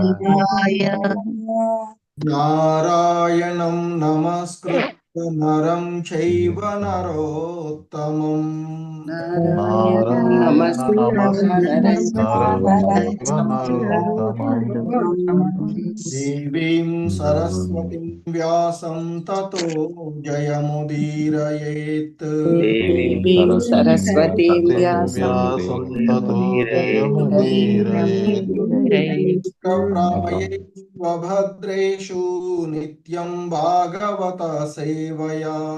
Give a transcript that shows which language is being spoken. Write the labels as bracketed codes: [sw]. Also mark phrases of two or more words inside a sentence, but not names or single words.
[sa] నారాయణం నమస్కృత్య నరం చైవ నరోత్తమం. నారాయణం నమస్కృత్య నరం దేవీం సరస్వతిం వ్యాసం తతో జయముదీరయేత్. దేవీం సరస్వతీం వ్యాసం భద్రేషు నిత్యం భాగవత సేవయా.